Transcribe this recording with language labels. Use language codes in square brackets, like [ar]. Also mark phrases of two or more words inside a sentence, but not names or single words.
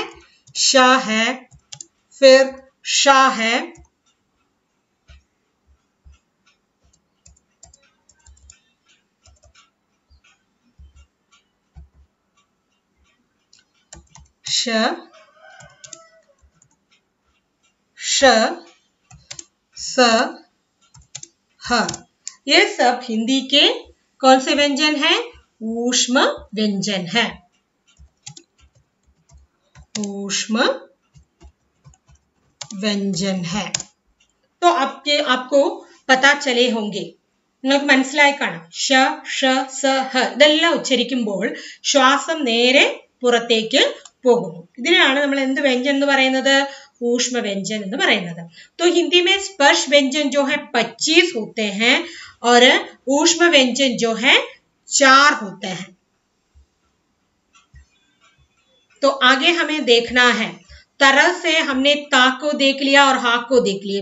[hi] श है, फिर श है, श, श, स, ह, ये सब हिंदी के कौन से व्यंजन हैं? ऊष्म व्यंजन है। ऊष्म व्यंजन है। तो आपको पता चले होंगे, [ml] നിങ്ങൾക്ക് മനസ്സിലായി കാണാം. ഷ, ഷ, സ, ഹ ഇതെല്ലാം ഉച്ചരിക്കുമ്പോൾ ശ്വാസം നേരെ പുറത്തേക്ക് പോകുന്നു. ഇതിനാണ് നമ്മൾ എന്ത് വ്യഞ്ജൻ എന്ന് പറയുന്നത്? [hi] ऊष्म व्यंजन [ml] എന്ന് പറയുന്നത്. [hi] तो हिंदी में स्पर्श व्यंजन जो है 25 होते हैं और ऊष्म व्यंजन जो है 4 होते हैं। तो आगे हमें देखना है। तरह से हमने ता को देख लिया और हा को देख लिया।